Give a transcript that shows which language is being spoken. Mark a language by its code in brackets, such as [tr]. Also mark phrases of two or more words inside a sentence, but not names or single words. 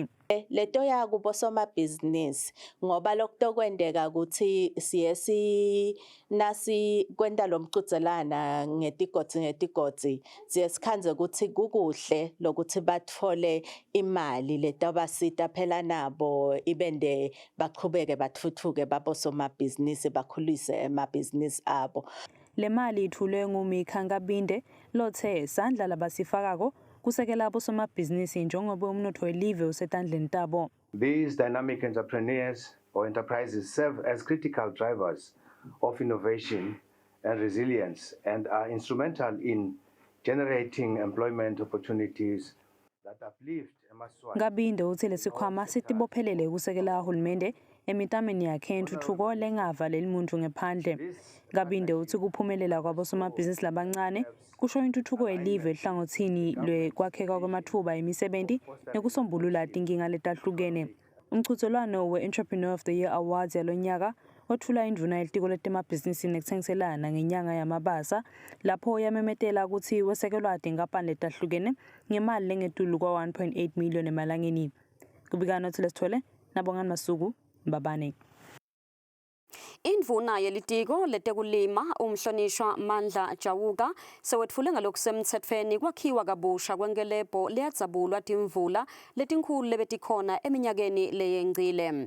[ss] Leto ya kubosomabhizinisi ngoba lokutokwendeka ukuthi siye nasi kwenda lo mqhudelana ngetigodzi siye sikhanze ukuthi kukuhle lokuthi bathole imali letabasita phela nabo ibende baqhubeke bathuthuke babosomabhizinisi bakhulise emabhizinisi abo. Le mali ithulwe nguMika Nkabinde lothe sandla labasifakako kusekela abosomabhizinisi njengoba umnotho welive usetandleni tabo. [en] These dynamic entrepreneurs or enterprises serve as critical drivers of innovation and resilience and are instrumental in generating employment opportunities that uplift emaswati. [ss] Nkabinde uthi lesikhwama sitibophelele ukusekela uhulumende emitameni yakhe yentuthuko lengavaleli muntu ngephandle. Nkabinde uthi kuphumelela kwabosomabhizinisi labancane kusho intuthuko yelive ehlangothini lwekwakheka kwamathuba emisebenzi nekusombulula inkinga letahlukene. Umqhudelwano we-Entrepreneur of the Year Awards yalonyaka othula indvuna yelitiko letemabhizinisi nekutsengiselana ngenyanga yamabasa lapho yamemetela ukuthi wesekelwa tinkampani letahlukene ngemali lengetulu kwa 1.8 million emalangeni. Kubikano Lesithole Nabongani Masuku Mbabane. Indvuna yelitiko letekulima umhlonishwa Mandla Chauka sewetfule ngalokusemtsetfweni kwakhiwa kabusha kwenkelebho leyadzabulwa timvula letinkhulu lebetikhona eminyakeni leyengcile.